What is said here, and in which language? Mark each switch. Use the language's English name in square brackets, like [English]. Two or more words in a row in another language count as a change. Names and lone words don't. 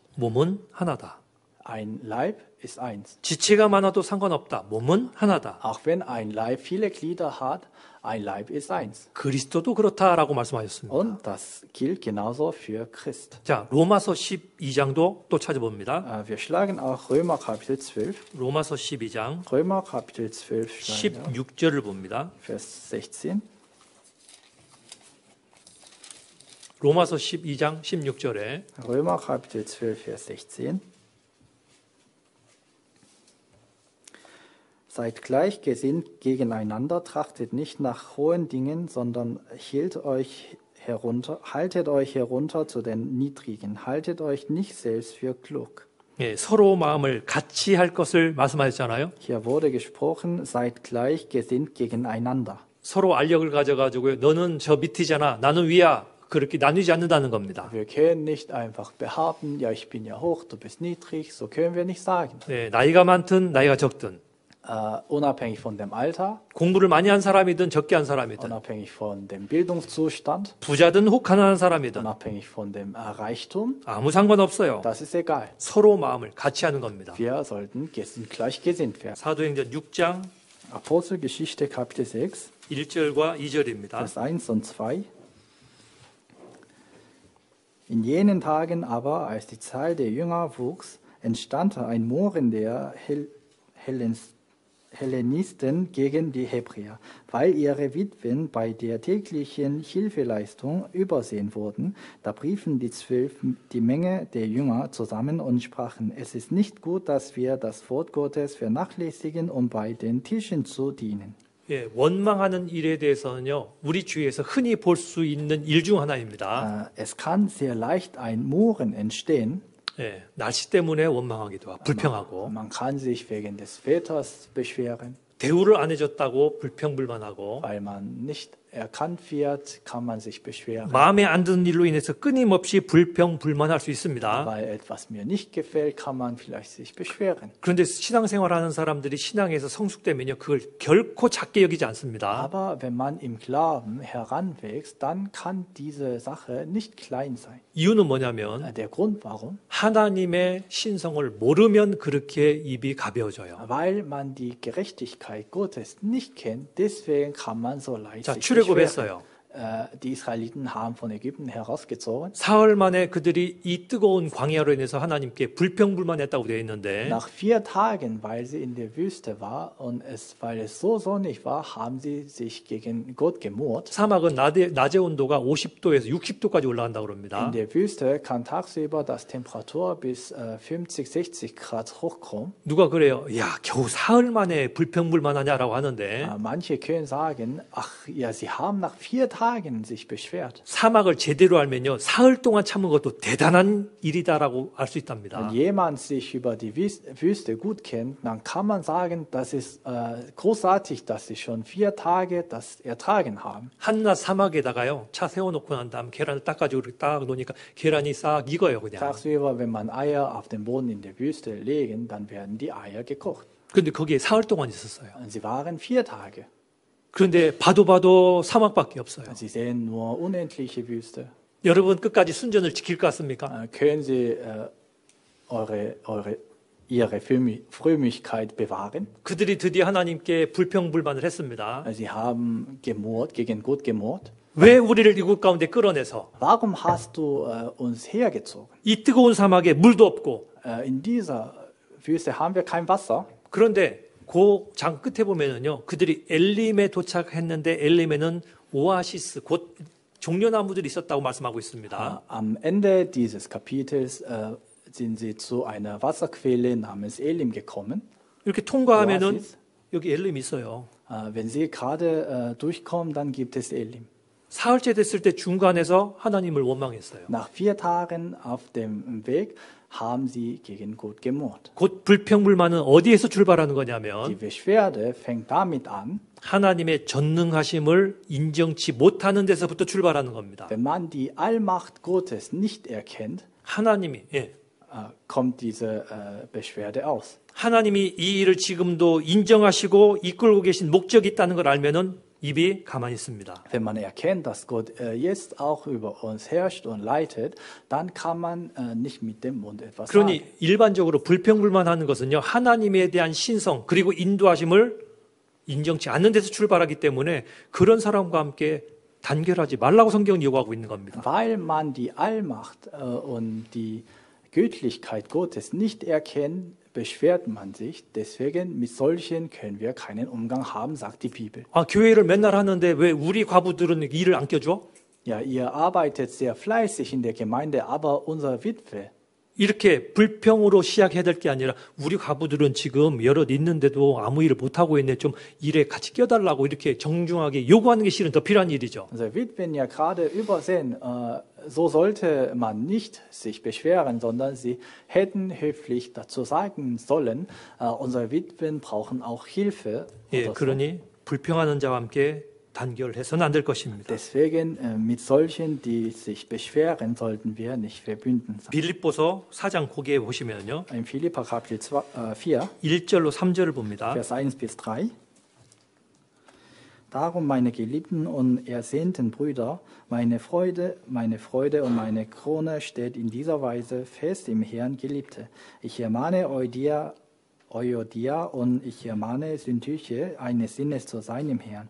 [Korean] 몸은 하나다. [German] Ein Leib ist eins. [Korean] 지체가 많아도 상관없다. 몸은 하나다. [German] Auch wenn ein Leib viele Glieder hat, ein Leib ist eins. [Korean] 그리스도도 그렇다라고 말씀하셨습니다. [German] Und das gilt genauso für Christ. [Korean] 자, 로마서 12장도 또 찾아봅니다. [German] Wir schlagen auch Römer Kapitel 12. [Korean] 로마서 12장 [German] Römer Kapitel 12, schlagen wir, [Korean] 16절을 봅니다. [German] Vers 16. [Korean] 로마서 12장 16절에 [German] Römer Kapitel 12, Vers 16. Seid gleichgesinnt gegeneinander, trachtet nicht nach hohen Dingen, sondern haltet euch herunter zu den Niedrigen. Haltet euch nicht selbst für klug. [Korean] 예, 서로 마음을 같이 할 것을 말씀하셨잖아요. [German] Hier wurde gesprochen, seid gleichgesinnt gegeneinander. [Korean] 서로 알력을 가져가지고요. 너는 저 밑이잖아. 나는 위야. 그렇게 나누지 않는다는 겁니다. [German] Wir können nicht einfach behaupten, ja, ich bin ja hoch, du bist niedrig. So können wir nicht sagen. [Korean] 예, 나이가 많든 나이가 적든 [German] Unabhängig von dem Alter, [Korean] 공부를 많이 한 사람이든 적게 한 사람이든 [German] unabhängig von dem Bildungszustand, [Korean] 부자든 혹 가난한 사람이든 [German] unabhängig von dem Reichtum, [Korean] 아무 상관없어요. [German] das ist egal. [Korean] 서로 마음을 같이 하는 겁니다. [German] Wir sollten gleichgesinnt werden. [Korean] 사도행전 6장 [German] Apostelgeschichte Kapitel 6, [Korean] 1절과 2절입니다. [German] Vers 1 und 2. In jenen Tagen aber, als die Zahl der Jünger wuchs, entstand ein Murren der Hellenisten gegen die Hebräer, weil ihre Witwen bei der täglichen Hilfeleistung übersehen wurden. Da riefen die 12 die Menge der Jünger zusammen und sprachen: Es ist nicht gut, dass wir das Wort Gottes vernachlässigen, um bei den Tischen zu dienen. [Korean] 예, 원망하는 일에 대해서는요, 우리 주위에서 흔히 볼 수 있는 일 중 하나입니다. [German] Es kann sehr leicht ein Murren entstehen. [Korean] 예, 날씨 때문에 원망하기도 하고 불평하고 [German] Man kann sich wegen des Wetters beschweren, [Korean] 대우를 안 해줬다고 불평불만하고 [German] weil man nicht erkannt wird, kann man sich beschweren. [Korean] 마음에 안 드는 일로 인해서 끊임없이 불평불만할 수 있습니다. [German] Weil etwas mir nicht gefällt, kann man vielleicht sich beschweren. [Korean] 그런데 신앙생활하는 사람들이 신앙에서 성숙되면요, 그걸 결코 작게 여기지 않습니다. [German] Aber wenn man im Glauben heranwächst, dann kann diese Sache nicht klein sein. [Korean] 이유는 뭐냐면 [German] Der Grund warum? [Korean] 하나님의 신성을 모르면 그렇게 입이 가벼워져요. [German] Weil man die Gerechtigkeit Gottes nicht kennt, deswegen kann man so leicht [Korean] 자, [German] sich [Korean] 출애굽했어요. [German] beschweren. Die Israeliten haben von Ägypten herausgezogen. [Korean] 사흘 만에 그들이 이 뜨거운 광야로 인해서 하나님께 불평불만했다고 되어 있는데 [German] Nach 4 Tagen, weil sie in der Wüste war und weil es so sonnig war, haben sie sich gegen Gott gemurrt. [Korean] 사막은 낮의 온도가 50도에서 60도까지 올라간다고 그럽니다. [German] In der Wüste kann tagsüber das Temperatur bis 50, 60 Grad hochkommen. [Korean] 누가 그래요? 야, 겨우 사흘 만에 불평불만하냐라고 하는데 [German] Manche können sagen, ach ja, sie haben nach 4 Tagen sich beschwert. [Korean] 사막을 제대로 알면요, 사흘 동안 참은 것도 대단한 일이다라고 알 수 있답니다. [German] Wenn jemand sich über die Wüste gut kennt, dann kann man sagen, das ist großartig, dass sie schon 4 Tage das ertragen haben. [Korean] 한낮 사막에다가요, 차 세워놓고 난 다음 계란을 닦아주고 이렇게 딱 놓으니까 계란이 싹 익어요, 그냥. [German] Tagsüber, wenn man Eier auf den Boden in der Wüste legen, dann werden die Eier gekocht. [Korean] 근데 거기에 사흘 동안 있었어요. [German] Und sie waren 4 Tage. [Korean] 그런데 봐도 사막밖에 없어요. [German] Sie sehen nur unendliche Wüste. [Korean] 여러분 끝까지 순전을 지킬 것 같습니까? [German] Können Sie Ihre Frömmigkeit bewahren? [Korean] 그들이 드디어 하나님께 불평불만을 했습니다. [German] Sie haben gemurrt, gegen Gott gemurrt. [Korean] 왜 우리를 이곳 가운데 끌어내서 [German] Warum hast du uns hergezogen? [Korean] 이 뜨거운 사막에 물도 없고 [German] In dieser Wüste haben wir kein Wasser. [Korean] 그런데 그 장 끝에 보면은요, 그들이 엘림에 도착했는데 엘림에는 오아시스 곧 종려나무들이 있었다고 말씀하고 있습니다. [German] Am Ende dieses Kapitels sind sie zu einer Wasserquelle namens Elim gekommen. [Korean] 이렇게 통과하면은 오아시스? 여기 엘림이 있어요. [German] Wenn sie gerade durchkommen, dann gibt es Elim. [Korean] 사흘째 됐을 때 중간에서 하나님을 원망했어요. [German] Nach 4 Tagen auf dem Weg haben sie gegen Gott gemurrt. [Korean] 곧 불평불만은 어디에서 출발하는 [German] Die [Korean] 거냐면 [German] Beschwerde fängt damit an, [Korean] 하나님의 전능하심을 인정치 못하는 데서부터 출발하는 겁니다. [German] wenn man die Allmacht Gottes nicht erkennt, [Korean] 하나님이 [German] kommt diese Beschwerde aus. [Korean] 하나님이 이 일을 지금도 인정하시고 이끌고 계신 목적이 있다는 걸 알면은 입이 가만히 있습니다. [German] Wenn man erkennt, dass Gott jetzt auch über uns herrscht und leitet, dann kann man nicht mit dem Mund etwas sagen. [Korean] 그러니 일반적으로 불평불만하는 것은요, 하나님에 대한 신성 그리고 인도하심을 인정치 않는 데서 출발하기 때문에 그런 사람과 함께 단결하지 말라고 성경은 요구하고 있는 겁니다. [German] Weil man die Allmacht und die Göttlichkeit Gottes nicht erkennt, beschwert man sich. Deswegen mit solchen können wir keinen Umgang haben, sagt die Bibel. [Korean] 아, 교회를 맨날 하는데 왜 우리 과부들은 일을 안 껴줘? [German] Ja, ihr arbeitet sehr fleißig in der Gemeinde, aber unsere Witwe, [Korean] 이렇게 불평으로 시작해야 될 게 아니라 우리 과부들은 지금 여럿 있는데도 아무 일을 못하고 있네. 좀 일에 같이 껴달라고 이렇게 정중하게 요구하는 게 실은 더 필요한 일이죠. [German] unsere Witwen ja gerade übersehen. So sollte man nicht sich beschweren, sondern sie hätten höflich dazu sagen sollen, unsere Witwen brauchen auch Hilfe. [Korean] 예, [German] oder so. [Korean] 그러니 불평하는 자와 함께 단결해서는 안 될 것입니다. [German] Deswegen mit solchen, die sich beschweren, sollten wir nicht verbünden sein. [Korean] 빌립보서 4장 거기에 보시면요. [German] In Philipper Kapitel 4, [Korean] 1절로 3절을 봅니다. [German] Vers 1 bis 3. Darum, meine geliebten und ersehnten Brüder, meine Freude und meine Krone steht in dieser Weise fest im Herrn, Geliebte. Ich ermahne Euodia und ich ermahne Syntyche, eines Sinnes zu sein im Herrn.